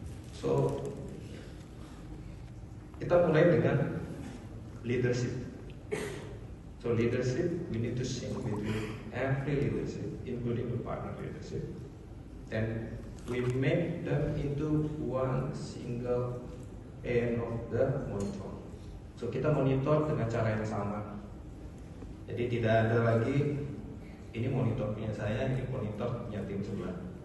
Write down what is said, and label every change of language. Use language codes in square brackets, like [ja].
[id] So kita mulai dengan leadership. [en] So leadership, we need to sync between every leadership, including the partner leadership, and we make them into one single end of the monitor. [id] So kita monitor dengan cara yang sama. Jadi tidak ada lagi ini monitor punya saya, ini monitor punya tim sebelah.